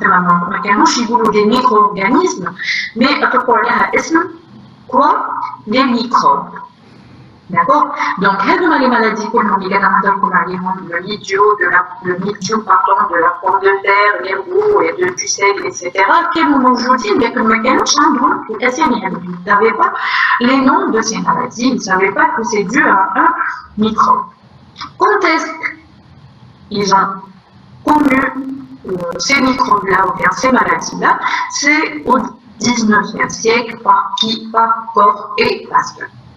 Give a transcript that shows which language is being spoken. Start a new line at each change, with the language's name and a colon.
Arabic: ما كانوش يقولوا
French: des micro-organismes, mais
Arabic: أطلقوا عليها اسم
French: quoi? Des microbes. D'accord? Donc, les maladies
Arabic: كلهم اللي كنهضركم عليهم,
French: le mildiou, de la pomme de terre, les roux, et de du sel, etc.
Arabic: كانوا موجودين لكن ما كانوش عندهم الأسامي هذه.
French: Ils ne savaient pas les noms de ces maladies, ils ne savaient pas que c'est dû à un microbe. Quand est-ce qu'ils ont connu ces microbes-là ou bien ces maladies-là? C'est au 19e siècle par qui? Par Koch et Pasteur.